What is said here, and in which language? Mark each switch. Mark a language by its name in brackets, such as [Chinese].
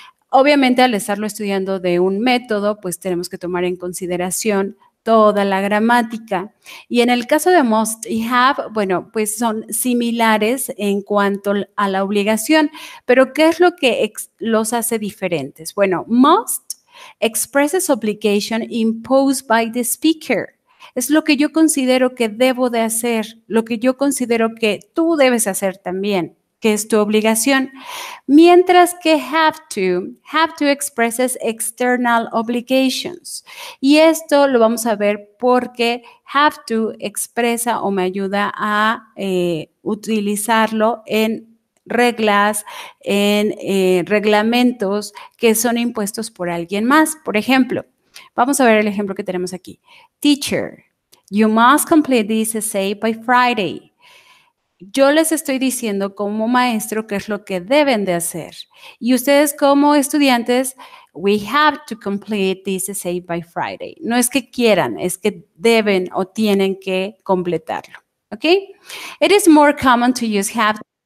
[Spanish] Obviamente, al estarlo estudiando de un método, pues tenemos que tomar en consideración toda la gramática. Y en el caso de must y have, bueno, pues son similares en cuanto a la obligación, pero ¿qué es lo que los hace diferentes? [English] Bueno, must expresses obligation imposed by the speaker. [Spanish] Es lo que yo considero que debo de hacer, lo que yo considero que tú debes hacer también, que es tu obligación. Mientras que [English] have to expresses external obligations. [Spanish] Y esto lo vamos a ver porque have to expresa o me ayuda a utilizarlo en reglas, en reglamentos que son impuestos por alguien más. Por ejemplo, vamos a ver el ejemplo que tenemos aquí. [English] Teacher, you must complete this essay by Friday. [Spanish] Yo les estoy diciendo como maestro qué es lo que deben de hacer. Y ustedes como estudiantes, [English] we have to complete this essay by Friday. [Spanish] No es que quieran, es que deben o tienen que completarlo. ¿Ok? [English] It is more common to use have.